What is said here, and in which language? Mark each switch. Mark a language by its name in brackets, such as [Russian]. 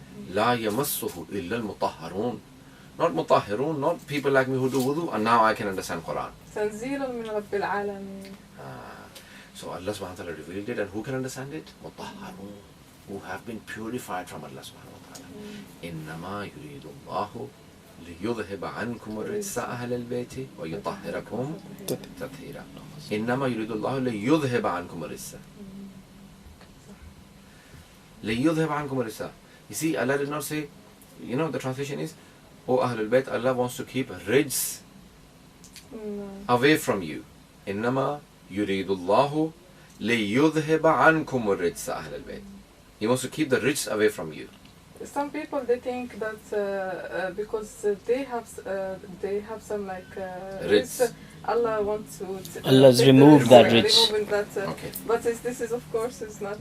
[Arabic] La yamassuhu illa al-mutahharun. [English] Not mutahharun, not people like me who do wudu, and now I can understand Quran. [Arabic] تنزيل من رب العالمين. [English] So Allah subhanahu wa ta'ala revealed it, and who can understand it? Mutahharun. Who have been purified from Allah subhanahu wa ta'ala. [Arabic] إنما يريد الله ليذهب عنكم الرجس أهل البيت ويطهركم تطهيرا. إنما يريد الله ليذهب عنكم الرجس. ليذهب عنكم الرجس. [English] You see, Allah did not say, the translation is, O Ahlul Bayt, Allah wants to keep rijs away from you. [Arabic] إنما يريد الله ليذهب عنكم الرجس أهل البيت. [English] He wants to keep the rich away from you. Some people they think that because they have some like rich. Allah wants to Allah's removed that rich. Okay. But this is of course is not.